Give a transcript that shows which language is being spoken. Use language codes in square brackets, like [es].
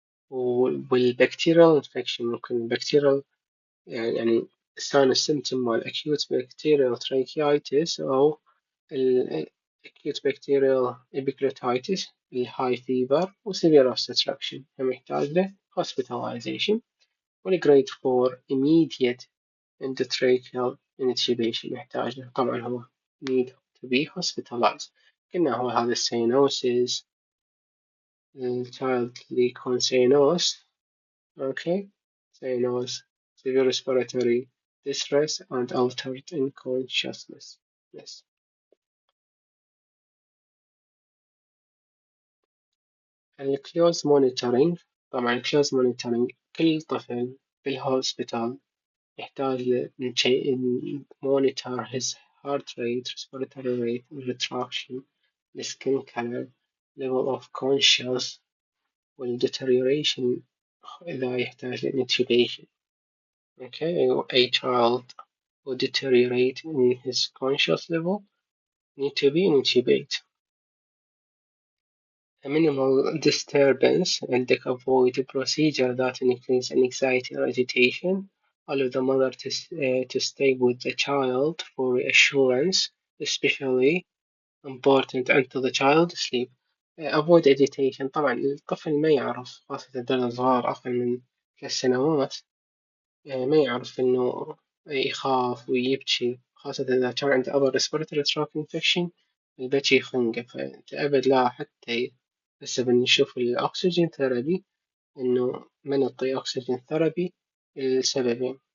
[ar] والبكتيريال انفكشن ممكن البكتيريال يعني ثاني السيمتوم مال [en] acute bacterial tracheitis [ar] أو ال acute bacterial epiglottitis الهاي فيبر وسيفير obstruction هم يحتاج له hospitalization. [en] والجريد 4 immediate endotracheal intubation [ar] يحتاج له طبعا هو [en] need to be hospitalized. [ar] قلنا هو هذا السينوسيس child leukocytosis. [en] Okay, cyanosis, severe respiratory distress and altered in consciousness. Yes. [ar] الكلوز مونيتورينج. طبعا الكلوز مونيتورينج كل طفل بالهوسبيتال يحتاج [en] monitor his heart rate, respiratory rate, retraction, the skin color, level of conscious والdeterioration إذا يحتاج intubation. Okay, a child will deteriorate in his conscious level need to be intubated. A minimal disturbance and avoid a procedure that increase anxiety or agitation. Allow the mother to stay with the child for reassurance, especially important until the child sleep. Avoid agitation. [ar] طبعا الطفل ما يعرف خاصة الدول الصغار أقل من 3 سنوات ما يعرف إنه يخاف ويبكي خاصة إذا كان عنده [en] upper respiratory tract infection [ar] البكي يخنقه فأنت أبد لا حتى هسه بنشوف الأكسجين ثيرابي إنه ما نعطي أكسجين ثيرابي لسببين.